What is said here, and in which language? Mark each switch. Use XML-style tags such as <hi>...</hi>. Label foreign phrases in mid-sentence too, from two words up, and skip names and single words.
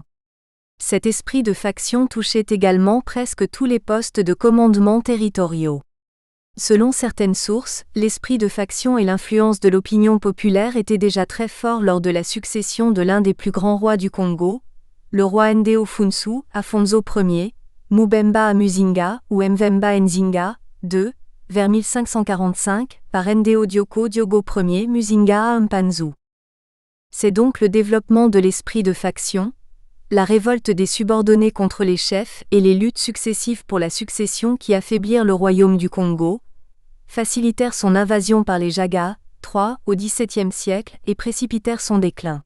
<fr>Cet esprit de faction touchait également presque tous les postes de commandement territoriaux. Selon certaines sources, l'esprit de faction et l'influence de l'opinion populaire étaient déjà très forts lors de la succession de l'un des plus grands rois du Congo, le roi Ndeo Funsu, Afonso Ier, Mubemba Muzinga ou Mvemba Nzinga, II, vers 1545, par Ndeo Dioko Diogo Ier Muzinga à Mpanzu. C'est donc le développement de l'esprit de faction, la révolte des subordonnés contre les chefs et les luttes successives pour la succession qui affaiblirent le royaume du Congo, facilitèrent son invasion par les Jaga, III, au XVIIe siècle, et précipitèrent son déclin.</fr>